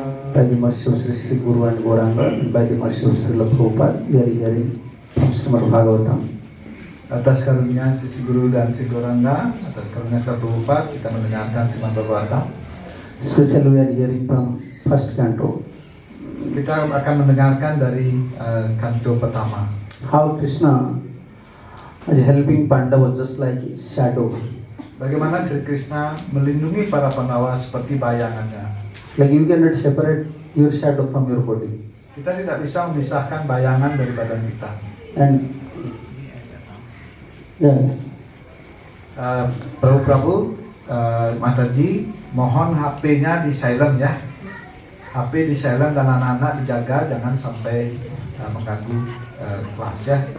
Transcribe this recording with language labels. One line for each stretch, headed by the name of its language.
English: By the mercy of Sri Guru and Gauranga, by the mercy of Srila Prabhupada, we are hearing from Srimad Bhagavatam.
Indonesian: Atas karunia Sri Guru dan Sri Gauranga, atas karunia Sri Prabhupada, kita mendengarkan Srimad Bhagavatam.
English: Especially we are hearing from first canto.
Indonesian: Kita akan mendengarkan dari kanto pertama.
English: How Krishna is helping Pandava just like a shadow.
Indonesian: Bagaimana Sri Krishna melindungi para Pandawa seperti bayangannya.
English: Like you cannot separate your shadow from your body.
Indonesian: Kita tidak bisa memisahkan bayangan dari badan kita.
English: And yeah.
Indonesian: Prabu Mataji, mohon HP-nya di silent ya. HP di silent dan anak-anak dijaga jangan sampai mengganggu kelas ya.